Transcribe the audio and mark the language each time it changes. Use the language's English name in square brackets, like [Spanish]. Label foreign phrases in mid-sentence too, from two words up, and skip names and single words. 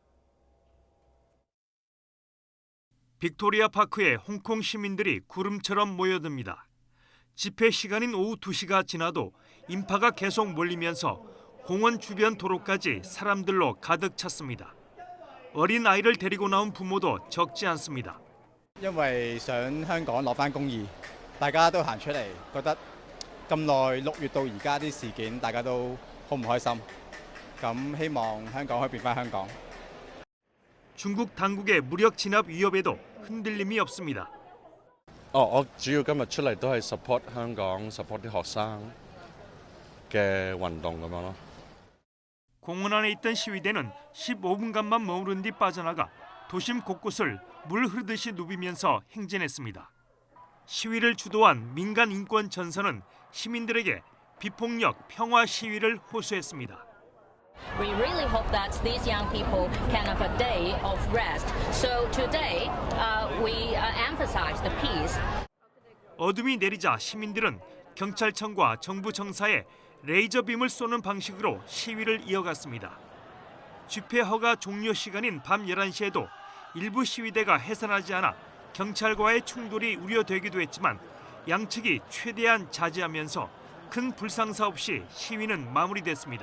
[Korean] 빅토리아 파크에 홍콩 시민들이 구름처럼 모여듭니다. 집회 시간인 오후 2시가 지나도 인파가 계속 몰리면서 공원 주변 도로까지 사람들로 가득 찼습니다. 어린 아이를 데리고 나온 부모도 적지 않습니다. [Cantonese] 因為想香港攞返公義，大家都行出嚟，覺得咁耐6月到而家啲事件，大家都好唔開心。咁希望香港可以變返香港。 [Korean] 중국 당국의 무력 진압 위협에도 흔들림이 없습니다. [Cantonese] 我主要今日出嚟都係 support 香港 support 啲學生嘅運動咁樣咯。 [Korean] 공원 안에 있던 시위대는 15분간만 머무른 뒤 빠져나가 도심 곳곳을 물 흐르듯이 누비면서 행진했습니다. 시위를 주도한 민간 인권 전선은 시민들에게 비폭력 평화 시위를 호소했습니다. [English] We really hope that these young people can have a day of rest. So today, we emphasize the peace. [Korean] 어둠이 내리자 시민들은 경찰청과 정부 청사에 레이저빔을 쏘는 방식으로 시위를 이어갔습니다. 집회 허가 종료 시간인 밤 11시에도 일부 시위대가 해산하지 않아 경찰과의 충돌이 우려되기도 했지만 양측이 최대한 자제하면서 큰 불상사 없이 시위는 마무리됐습니다.